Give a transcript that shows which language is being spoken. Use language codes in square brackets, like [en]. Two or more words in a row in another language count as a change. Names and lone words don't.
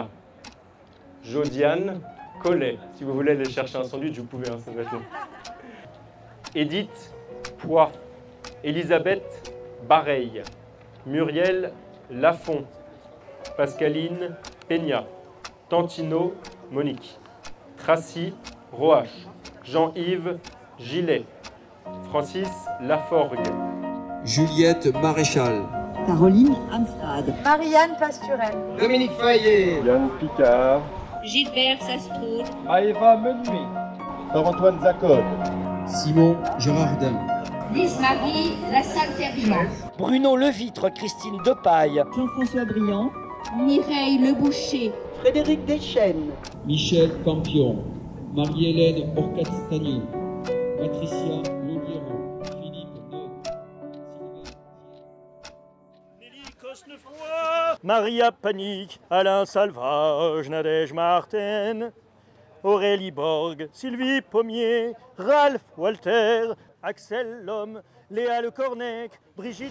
[fr] Jodiane Collet. Si vous voulez aller chercher un sandwich, vous pouvez, hein, ça va être long. Edith Poix. Elisabeth Bareil. Muriel Lafont. Pascaline Peña. Tantino Monique. Tracy Roache. Jean-Yves Gillet. Francis Laforgue. Juliette Maréchal. Caroline Amstad. Marianne Pasturel. Dominique Fayet. Yann Picard. Gilbert Sastour. Aéva Menuy. Antoine Zacode. Simon Gérardin. Lise-Marie Lassalle-Ferriand. Bruno Levitre, Christine Depaille. Jean-François Briand. Mireille Leboucher. Frédéric Deschênes. Michel Campion. Marie-Hélène Orcastagno. Patricia Longuero. Philippe Neuve. Nelly Cosnefroy. Maria Panique. Alain Salvage. Nadège Martin. Aurélie Borg, Sylvie Pommier, Ralph Walter, Axel Lhomme, Léa Le Cornec, Brigitte...